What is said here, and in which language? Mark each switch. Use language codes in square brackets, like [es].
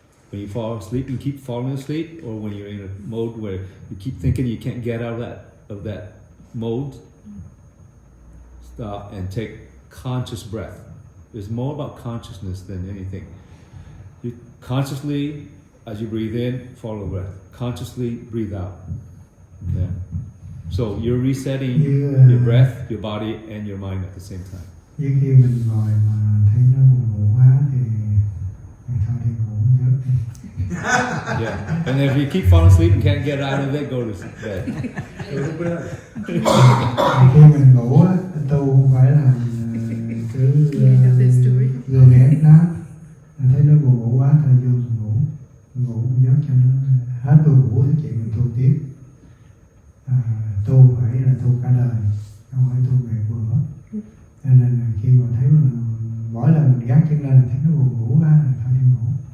[en] When you fall asleep and keep falling asleep, or when you're in a mode where you keep thinking you can't get out of that mode, stop and take conscious breath. It's more about consciousness than anything. You consciously, as you breathe in, follow the breath. Consciously breathe out. Okay. So you're resetting your breath, your body, and your mind at the same time. [vi] Với khi mình ngồi mà thấy nó buồn ngủ quá thì mình thôi đi ngủ giấc đi. [en] Yeah. And if you keep falling asleep and can't get out of it, go to bed. Go to bed. [vi] Khi mình ngủ á, tu không phải là cứ gượng ép nó. Mình thấy nó buồn ngủ quá thôi vô ngủ một giấc cho nó hết buồn ngủ thì chuyện mình tu tiếp. Tu phải là tu cả đời, không phải tu ngày bữa. Cho nên là khi mà thấy mình mỗi lần mình gác chân lên là thấy nó buồn ngủ quá là thôi đi ngủ.